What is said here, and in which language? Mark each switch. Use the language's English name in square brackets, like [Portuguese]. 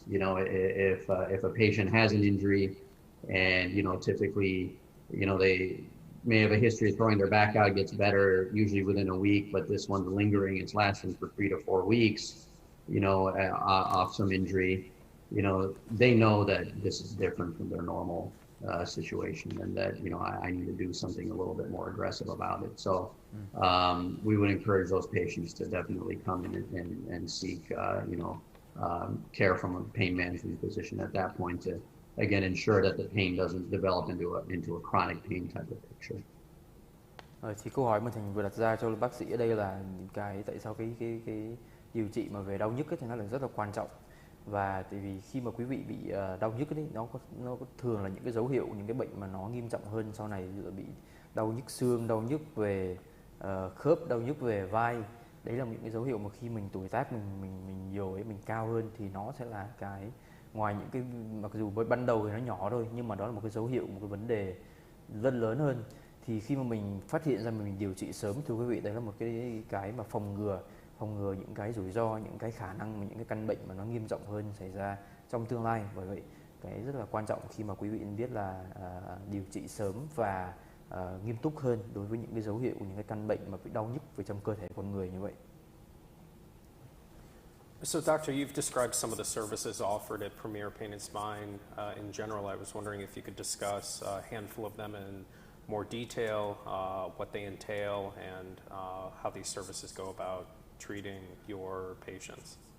[English] You know, if a patient has an injury and, you know, typically, you know, they may have a history of throwing their back out, gets better usually within a week, but this one's lingering, it's lasting for 3 to 4 weeks, you know, off some injury, you know, they know that this is different from their normal situation, and that, you know, I need to do something a little bit more aggressive about it. So we would encourage those patients to definitely come in and seek, you know, care from a pain management physician at that point, to, again, ensure that the pain doesn't develop into a chronic pain type of picture. [Vietnamese] Thì câu hỏi mà Thành vừa đặt ra cho bác sĩ ở đây là cái tại sao cái điều trị mà về đau nhức ấy thì nó là rất là quan trọng. Và tại vì khi mà quý vị bị đau nhức ấy, nó có thường là những cái dấu hiệu, những cái bệnh mà nó nghiêm trọng hơn sau này, bị đau nhức xương, đau nhức về khớp, đau nhức về vai. Đấy là những cái dấu hiệu mà khi mình tuổi tác mình nhiều ấy, mình cao hơn, thì nó sẽ là cái, ngoài những cái mặc dù với ban đầu thì nó nhỏ thôi, nhưng mà đó là một cái dấu hiệu, một cái vấn đề rất lớn hơn. Thì khi mà mình phát hiện ra mình điều trị sớm, thưa quý vị, đấy là một cái mà phòng ngừa những cái rủi ro, những cái khả năng, những cái căn bệnh mà nó nghiêm trọng hơn xảy ra trong tương lai. Bởi vậy cái rất là quan trọng khi mà quý vị biết là điều trị sớm và nghiêm túc hơn đối với những cái dấu hiệu, những cái căn bệnh mà bị đau nhức về trong cơ thể con người như vậy. [English] So, Doctor, you've described some of the services offered at Premier Pain and Spine. In general, I was wondering if you could discuss a handful of them in more detail, what they entail, and how these services go about treating your patients.